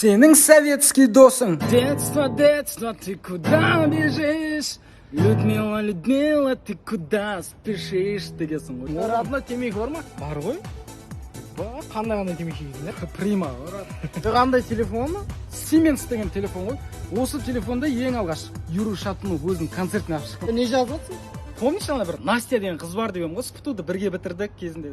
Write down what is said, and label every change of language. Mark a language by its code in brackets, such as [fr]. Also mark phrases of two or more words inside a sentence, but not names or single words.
[kk] Сенің советский досың. [ru] Детство, детство, ты куда бежишь? Людмила, Людмила, ты куда спешишь? [kk] Дегенсің ғой. Родной темекі бар ма? Бар ғой. Қандай темекі жейсің? Прима. Қандай телефон ма? Siemens деген телефон ғой. Осы телефонда ең алғаш Юрий Шатунов өзінің концертіне алып. Не жазып жатсың? Помнишь, ана бір Настя деген қыз бар деген ғой, СПТУ-ды бірге бітірдік кезінде.